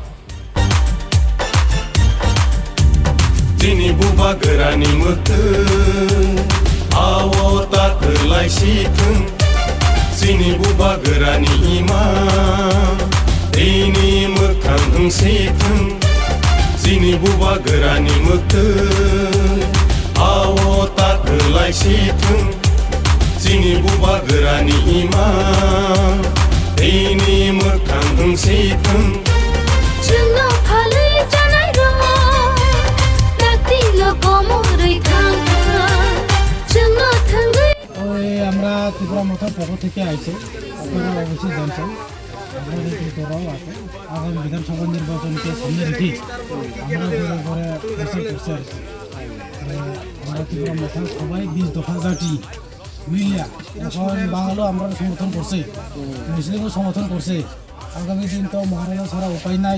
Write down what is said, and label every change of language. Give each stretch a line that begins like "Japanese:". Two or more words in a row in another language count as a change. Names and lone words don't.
Kok Borok: Dini buba gerani mutun awo tak kelai sikun Sini buba gerani ima Ini mekang sikun Sini buba gerani mutun awo tak kelai sikun Sini buba gerani ima Ini mekang sikun
Bangla: আমরা ত্রিপুরা মোটর পক্ষ থেকে আইছি আপনারা অবশ্যই জানছেন আমাদের ত্রিপুরাও আছে আগামী বিধানসভা নির্বাচনকে সামনে রেখে আমরা ঘরে ঘরে প্রচার করছি আর কি আমরা ত্রিপুরা মোটর সবাই 20 দফা জাতি মিলিয়া এখন বাঙালিও আমরা সমর্থন করছে মুসলিমও সমর্থন করছে আগামী দিন তো মহারাজা ছাড়া উপায় নাই